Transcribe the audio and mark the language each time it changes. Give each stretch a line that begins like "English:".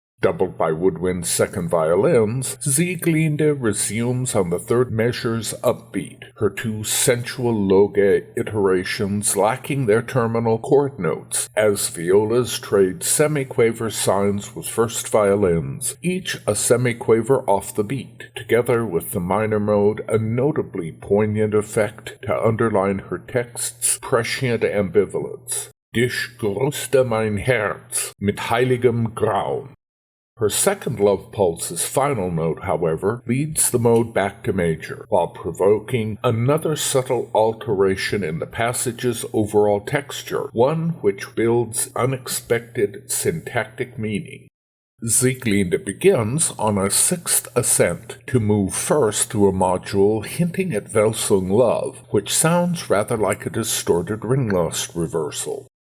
English: Doubled by woodwind second violins, Sieglinde resumes on the 3rd measure's upbeat, her 2 sensual Loge iterations lacking their terminal chord notes, as violas trade semiquaver signs with first violins, each a semiquaver off the beat, together with the minor mode a notably poignant effect to underline her text's prescient ambivalence.
German: Dich grüßte mein Herz mit heiligem Grauen.
English: Her second love pulse's final note, however, leads the mode back to major, while provoking another subtle alteration in the passage's overall texture, one which builds unexpected syntactic meaning. Sieglinde begins on a 6th ascent to move first through a module hinting at Welsung love, which sounds rather like a distorted ringlust reversal.